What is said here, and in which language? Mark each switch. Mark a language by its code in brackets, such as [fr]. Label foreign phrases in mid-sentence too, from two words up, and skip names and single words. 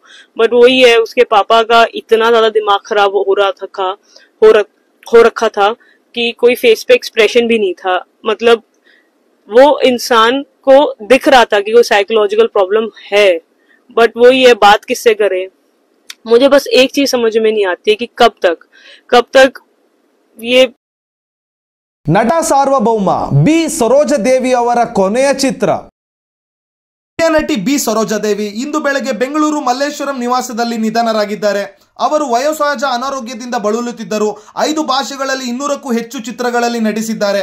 [hi] बट वही है, उसके पापा का इतना ज्यादा दिमाग खराब हो रखा था कि कोई फेस पे एक्सप्रेशन भी नहीं था। मतलब वो इंसान को दिख रहा था कि कोई [en] psychological problem [hi] है, बट वही है, बात किससे करे। मुझे बस एक चीज समझ में नहीं आती है कि कब तक ये [kn] ನಟ ಸಾರ್ವಭೌಮ ಬಿ ಸರೋಜಾದೇವಿ ಅವರ ಕೊನೆಯ ಚಿತ್ರ. ಹಿರಿಯ ನಟಿ ಬಿ ಸರೋಜಾದೇವಿ ಇಂದು ಬೆಳಗ್ಗೆ ಬೆಂಗಳೂರು ಮಲ್ಲೇಶ್ವರಂ ನಿವಾಸದಲ್ಲಿ ನಿಧನರಾಗಿದ್ದಾರೆ. ಅವರು ವಯೋಸಹಜ ಅನಾರೋಗ್ಯದಿಂದ ಬಳಲುತ್ತಿದ್ದರು. 5 ಭಾಷೆಗಳಲ್ಲಿ 200ಕ್ಕೂ ಹೆಚ್ಚು ಚಿತ್ರಗಳಲ್ಲಿ ನಟಿಸಿದ್ದಾರೆ.